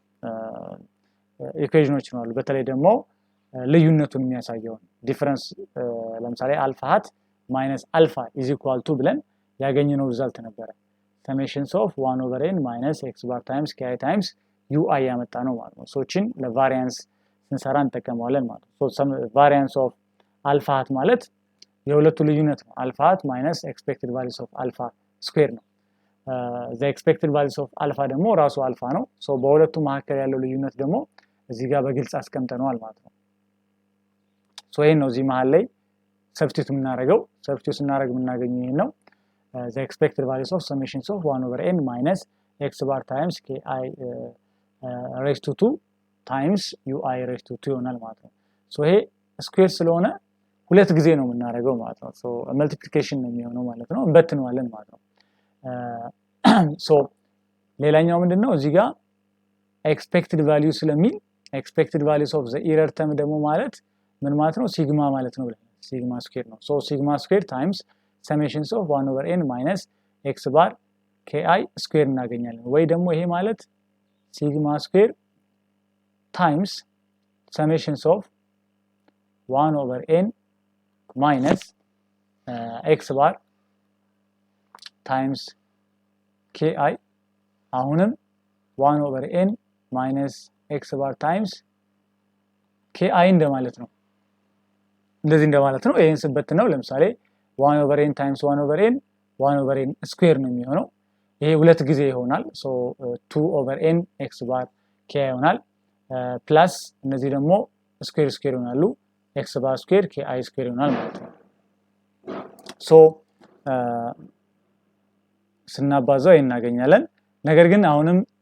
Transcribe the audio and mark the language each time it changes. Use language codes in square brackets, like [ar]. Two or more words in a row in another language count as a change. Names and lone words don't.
[am] ኢኩዌሽኖች ነው በተለይ ደግሞ ልዩነቱን የሚያሳየው ዲፈረንስ ለምሳሌ [en] alpha hat minus alpha is equal to [am] ብለን ያገኘነው ሪዛልት ነበር [en] summations of 1 over n minus x bar times ki times ui [am] ያመጣ ነው ማለት ነው so እቺን ለቫሪያንስ ስንሰራ እንጠቀመዋለን ማለት ነው so [en] variance of alpha hat [am] ማለት የሁለቱ ልዩነት ነው [en] alpha hat minus expected values of alpha square [am] ነው [en] the expected values of alpha [am] ደግሞ ራሱ alpha ነው so በሁለቱ መካከል ያለው ልዩነት ደግሞ እዚህ ጋር በግልጽ አስቀምጠናል ማለት ነው so ይሄን ነው እዚህ መሃል ላይ ሰብስቲቱት ስናደርግ የምናገኘው ይሄን ነው [en] the expected values of summations of 1 over n minus x bar times ki raised to 2 times ui raised to 2 [am] ይሆናል ማለት ነው so ይሄ ስኩዌር ስለሆነ ሁለት ጊዜ ነው የምናደርገው ማለት ነው so multiplication ነው የሚሆነው ማለት ነው እንበትነዋለን ማለት ነው so ሌላኛው ምንድነው እዚህ ጋር [en] expected value [am] ስለሚል [en] expected values of the error term [am] ደግሞ ማለት ምን ማለት ነው ሲግማ ማለት ነው ሲግማ ስኩዌር ነው [en] so sigma square times summations of 1 over n minus x bar ki square [am] እናገኛለን ወይ ደግሞ ይሄ [en] ማለት sigma square times summations of 1 over n minus x bar times ki አሁንም 1 over n minus x bar times ki እንደማለት [am] ነው እንደዚህ እንደማለት ነው ይሄን ስበት ነው ለምሳሌ [en] 1 over n times 1 over n 1 over n square [am] ነው የሚሆነው ይሄ ሁለት ጊዜ ይሆናል so [en] 2 over n x bar ki [am] ይሆናል ፕላስ እነዚህ ደግሞ ስኩዌር ይሆናሉ [en] x bar square ki square [am] ይሆናል ማለት ነው so ስናባዛው እናገኛለን ነገር ግን አሁንም